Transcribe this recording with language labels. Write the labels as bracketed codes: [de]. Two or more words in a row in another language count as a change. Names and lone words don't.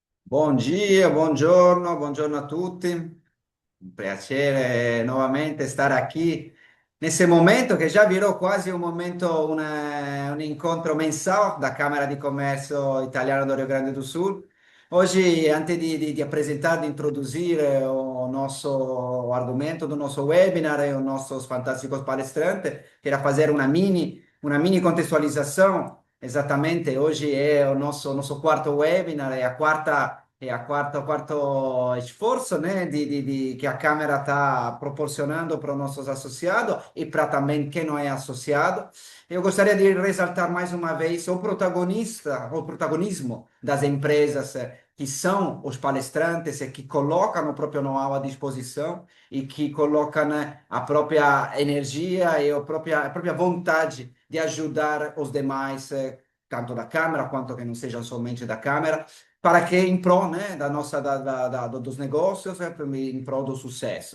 [it] Buon dia, buongiorno a tutti. Un piacere nuovamente stare qui [pt] nesse momento [it] che già virò quasi un momento, un incontro mensale da Camera di Commercio Italiana do Rio Grande do Sul. [pt] Oggi, antes di apresentar, di introduzir o nosso argumento do nosso webinar e os nossos fantásticos palestrantes, queria fazer uma mini contextualização. Exatamente, hoje é o nosso quarto webinar, o quarto esforço, né, que a Câmara está proporcionando para os nossos associados e para também quem não é associado. Eu gostaria de ressaltar mais uma vez o protagonismo das empresas que são os palestrantes e que colocam o próprio know-how à disposição e que colocam a própria energia e a própria vontade de ajudar os demais, tanto da Câmara quanto que não sejam somente da Câmara, para que em prol, né, dos negócios, em prol do sucesso.